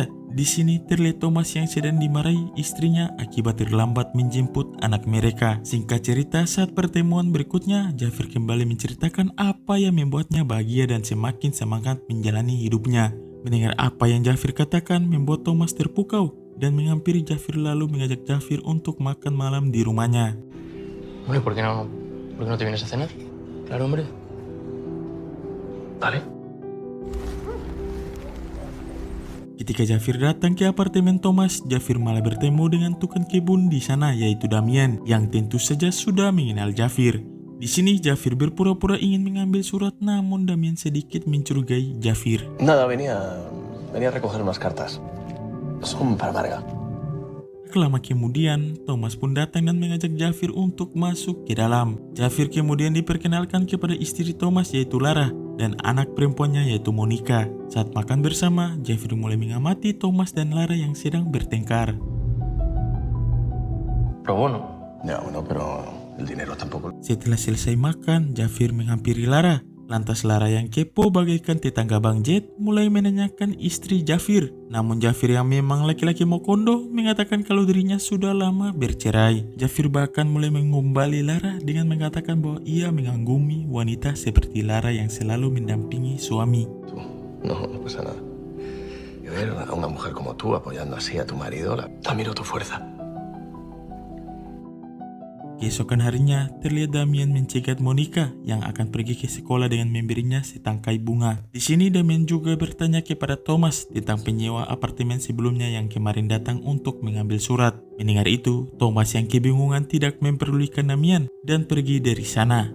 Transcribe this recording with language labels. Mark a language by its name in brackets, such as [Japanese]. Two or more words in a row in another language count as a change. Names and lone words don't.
[Indonesian] Di sini terlihat Thomas yang sedang dimarahi istrinya akibat terlambat menjemput anak mereka. Singkat cerita, saat pertemuan berikutnya, Jafir kembali menceritakan apa yang membuatnya bahagia dan semakin semangat menjalani hidupnya. Mendengar apa yang Jafir katakan membuat Thomas terpukau dan menghampiri Jafir lalu mengajak Jafir untuk makan malam di rumahnya. [Spanish] Hombre, ¿por qué no te vienes a cenar? Claro, hombre. ¿Vale? [Indonesian] Ketika Jafir datang ke apartemen Thomas, Jafir malah bertemu dengan tukang kebun di sana yaitu Damian yang tentu saja sudah mengenal Jafir. Di sini Jafir berpura-pura ingin mengambil surat, namun Damian sedikit mencurigai Jafir. [Spanish] Nada, venía a recoger unas cartas. Son para Marga. [Indonesian] Lama kemudian, Thomas pun datang dan mengajak Jafir untuk masuk ke dalam. Jafir kemudian diperkenalkan kepada istri Thomas yaitu Lara dan anak perempuannya yaitu Monica. Saat makan bersama, Jafir mulai mengamati Thomas dan Lara yang sedang bertengkar. [Spanish] Pero bueno. Ya, bueno, pero el dinero tampoco. [Indonesian] Setelah selesai makan, Jafir menghampiri Lara. Lantas Lara yang kepo bagaikan tetangga Bang Jet mulai menanyakan istri Jafir. Namun Jafir yang memang laki-laki mokondo mengatakan kalau dirinya sudah lama bercerai. Jafir bahkan mulai mengombali Lara dengan mengatakan bahwa ia mengagumi wanita seperti Lara yang selalu mendampingi suami. [Spanish] No pasa nada. Y ver a una mujer como tú apoyando así a tu marido, admiro tu fuerza. [Indonesian] Keesokan harinya, terlihat Damian mencegat Monica yang akan pergi ke sekolah dengan memberinya setangkai bunga. Di sini Damian juga bertanya kepada Thomas tentang penyewa apartemen sebelumnya yang kemarin datang untuk mengambil surat. Mendengar itu, Thomas yang kebingungan tidak memperdulikan Damian dan pergi dari sana.